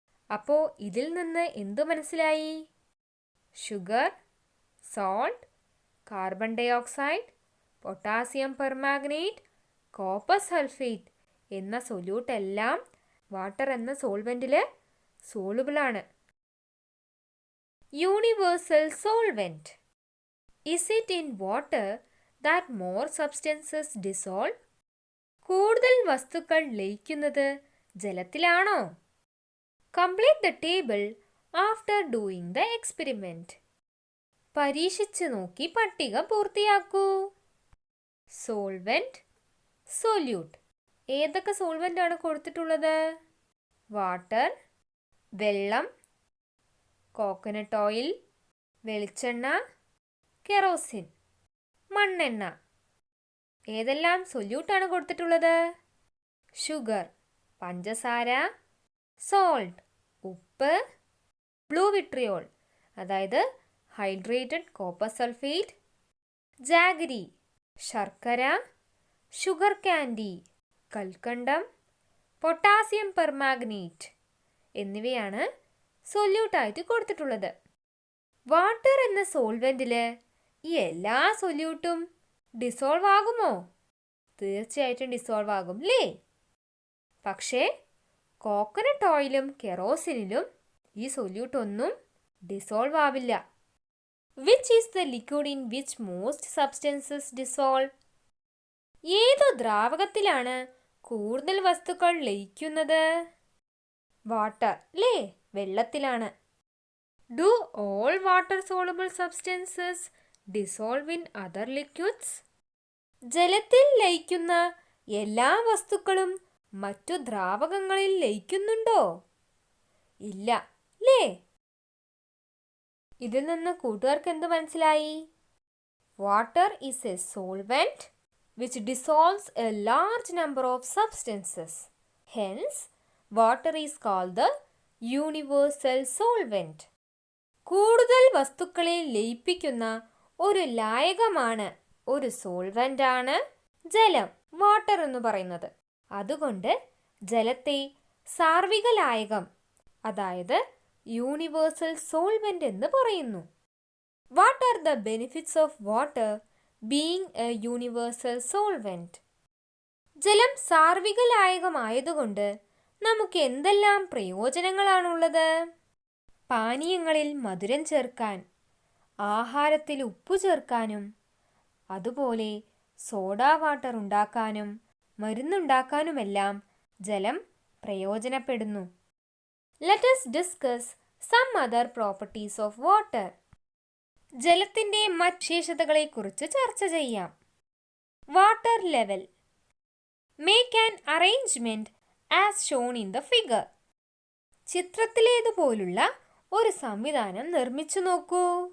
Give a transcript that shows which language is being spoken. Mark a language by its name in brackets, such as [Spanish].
[Malayalam] അപ്പോൾ ഇതിൽ നിന്ന് എന്തു മനസ്സിലായി? Sugar, salt, carbon dye oxide, potassium permanganate, copper sulphate എന്ന സൊല്യൂട്ട് എല്ലാം വാട്ടർ എന്ന സോൾവെന്റിൽ സോളുബിളാണ്. [English] Universal solvent. Is it in water that more substances dissolve? [Malayalam] കൂടുതൽ വസ്തുക്കൾ ലയിക്കുന്നത് ജലത്തിലാണോ? [English] Complete the table after doing the experiment. [Malayalam] പരീക്ഷിച്ച് നോക്കി പട്ടിക പൂർത്തിയാക്കൂ. Solvent, solute. ഏതൊക്കെ സോൾവെന്റ് ആണ് കൊടുത്തിട്ടുള്ളത്? വാട്ടർ, വെള്ളം, കോക്കനട്ട് ഓയിൽ, വെളിച്ചെണ്ണ, കെറോസിൻ, മണ്ണെണ്ണ. ഏതെല്ലാം സൊല്യൂട്ടാണ് കൊടുത്തിട്ടുള്ളത്? ഷുഗർ, പഞ്ചസാര, സോൾട്ട്, ഉപ്പ്, ബ്ലൂ വിട്രിയോൾ അതായത് ഹൈഡ്രേറ്റഡ് കോപ്പർ സൾഫേറ്റ്, ജാഗരി, ശർക്കര, ഷുഗർ കാൻഡി, കൽക്കണ്ടം, പൊട്ടാസ്യം പെർമാഗ്നേറ്റ് എന്നിവയാണ് സൊല്യൂട്ടായിട്ട് കൊടുത്തിട്ടുള്ളത്. വാട്ടർ എന്ന സോൾവെന്റിൽ ഈ എല്ലാ സൊല്യൂട്ടും ഡിസോൾവ് ആകുമോ? തീർച്ചയായിട്ടും ഡിസോൾവ് ആകും അല്ലേ? പക്ഷേ കോക്കനട്ട് ഓയിലും കെറോസിനിലും ഈ സൊല്യൂട്ട് ഒന്നും ഡിസോൾവ് ആവില്ല. [English] Which is the liquid in which most substances dissolve? [Malayalam] ഏതു ദ്രാവകത്തിലാണ് കൂടുതൽ വസ്തുക്കൾ ലയിക്കുന്നത്? വാട്ടർ അല്ലേ? വെള്ളത്തിലാണ്. [English] Do all water soluble substances dissolve in other liquids? [Malayalam] ജലത്തിൽ ലയിക്കുന്ന എല്ലാ വസ്തുക്കളും മറ്റു ദ്രാവകങ്ങളിൽ ലയിക്കുന്നുണ്ടോ? ഇല്ല അല്ലേ? ഇതിൽ നിന്ന് കൂട്ടുകാർക്ക് എന്ത് മനസ്സിലായി? [English] Water is a solvent which dissolves a large number of substances. Hence, water is called the universal solvent. [Malayalam] കൂടുതൽ വസ്തുക്കളെ ലയിപ്പിക്കുന്ന ഒരു ലായകമാണ്, ഒരു സോൾവെന്റ് ആണ് ജലം, വാട്ടർ എന്ന് പറയുന്നത്. അതുകൊണ്ട് ജലത്തെ സാർവിക ലായകം, അതായത് യൂണിവേഴ്സൽ സോൾവെന്റ് എന്ന് പറയുന്നു. [English] What are the benefits of water being a universal solvent? [Malayalam] ജലം സാർവിക ലായകമായതുകൊണ്ട് നമുക്ക് എന്തെല്ലാം പ്രയോജനങ്ങളാണുള്ളത്? പാനീയങ്ങളിൽ മധുരം ചേർക്കാൻ, ആഹാരത്തിൽ ഉപ്പു ചേർക്കാനും, അതുപോലെ സോഡാ വാട്ടർ ഉണ്ടാക്കാനും മരുന്നുണ്ടാക്കാനുമെല്ലാം ജലം പ്രയോജനപ്പെടുന്നു. [English] Let us discuss some other properties of water. [Malayalam] ജലത്തിൻ്റെ മറ്റ് വിശേഷതകളെക്കുറിച്ച് ചർച്ച ചെയ്യാം. [English] Water level. Make an arrangement as shown in the figure. [Malayalam] ചിത്രത്തിലേതുപോലുള്ള ഒരു സംവിധാനം നിർമ്മിച്ചു നോക്കൂ.